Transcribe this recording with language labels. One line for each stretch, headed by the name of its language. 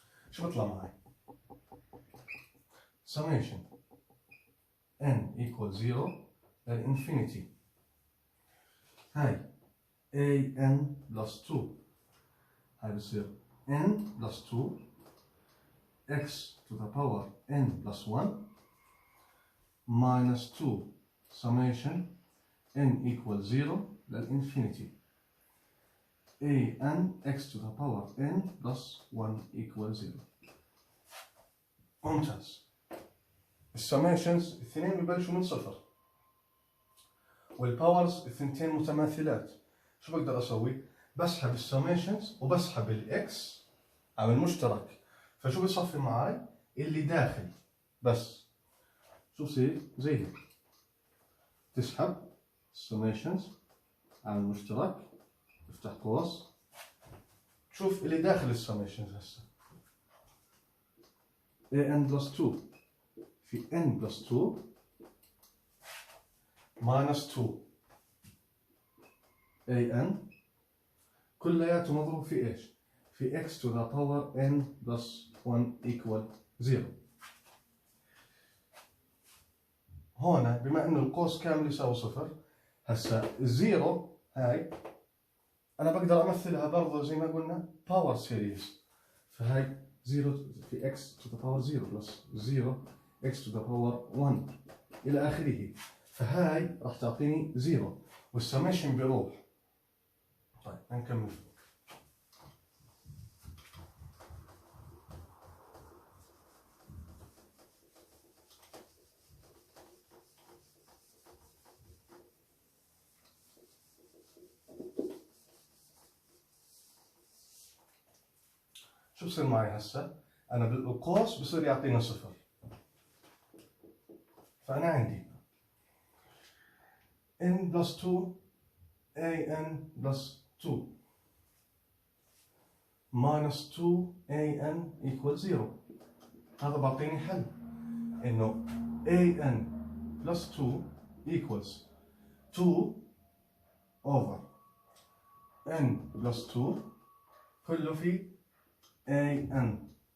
Arabic: شو بطلع معي؟
English: summation n equal 0
Arabic: للإنفينيتي هاي
English: an plus 2،
Arabic: هاي بصير
English: n plus 2 x to the power n plus 1 minus 2 summation n equal 0 للإنفينيتي an x to the power n plus 1 equal 0.
Arabic: ممتاز. السميشنز الاثنين ببلشوا من صفر، والباورز الثنتين متماثلات. شو بقدر اسوي؟ بسحب السميشنز وبسحب الاكس على المشترك، فشو بصفي معي؟ اللي داخل بس. شو بصير؟ زي هيك، تسحب السميشنز على المشترك، افتح قوس، تشوف اللي داخل السميشنز هسه
English: an plus 2
Arabic: في
English: n plus 2 minus 2 an
Arabic: كلياته مضروب في ايش؟ في
English: x to the power n plus 1 equal 0.
Arabic: هون بما انه القوس كامل يساوي صفر، هسا الزيرو هاي انا بقدر امثلها برضه زي ما قلنا باور سيريز، فهاي
English: 0 في x to the power 0 plus 0 x to the power 1
Arabic: إلى آخره. فهاي راح تعطيني 0 والسميشن بيروح. طيب نكمل. شو بصير معي هسه؟ أنا بالقوس بصير يعطينا 0. فأنا عندي
English: n plus 2 an plus 2 minus 2 an equals 0.
Arabic: هذا بعطيني حل إنه
English: an plus 2 equals 2 over n plus 2
Arabic: كله في
English: an.